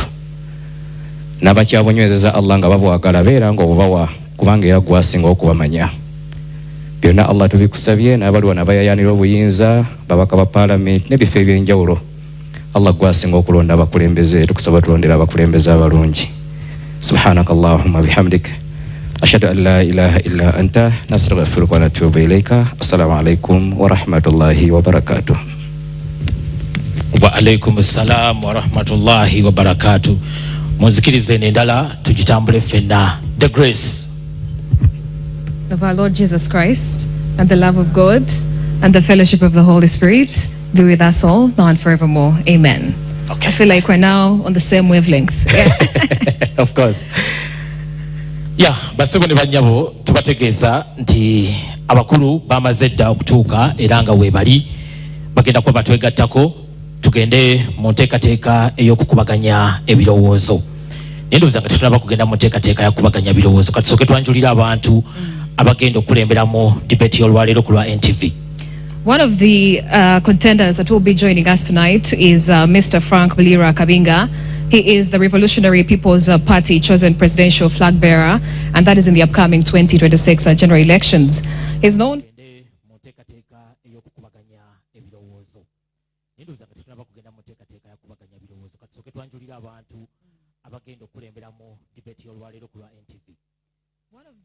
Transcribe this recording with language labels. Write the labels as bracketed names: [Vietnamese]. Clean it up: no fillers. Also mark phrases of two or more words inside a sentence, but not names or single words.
[Ganda] n'abakyabonywezeza Allah nga babwagala beera nga obubawa kubanga era gwasinga okubamanya byonna Allah tubikusabye n'abaliwa n'abayayanira obuyinza babaka ba parliament n'ebifo eby'enjawulo Allah gwasinga okulonda abakulembeze tukusaba tulondera abakulembeze abalungi [Arabic] سبحانك اللهم وبحمدك أشهد أن لا إله إلا أنت نستغفرك ونتوب إليك. السلام عليكم ورحمة الله وبركاته. وعليكم السلام ورحمة الله وبركاته. Muzikirize nendala tujitambule fenna. [English] The grace of our Lord Jesus Christ and the love of God and the fellowship of the Holy Spirit be with us all now and forevermore. Amen. Okay. I feel like we're now on the same wavelength. Yeah. Of course. [Ganda] Basebo ne banyabo tubategeeza nti abakulu bamaze dda okutuuka era nga weebali bagenda kuba batwegattako tugende mu nteekateeka ey'okukubaganya ebirowoozo. Naye ndowooza nga tetunaba kugenda mu nteekateeka yakubaganya birowoozo katusooke twanjulira abantu abagenda okukulemberamu debate y'olwaleero ku lwa NTV. [English] One of the contenders that will be joining us tonight is Mr. Frank Bulira Kabinga. He is the Revolutionary People's Party chosen presidential flag bearer, and that is in the upcoming 2026 general elections. He's known one of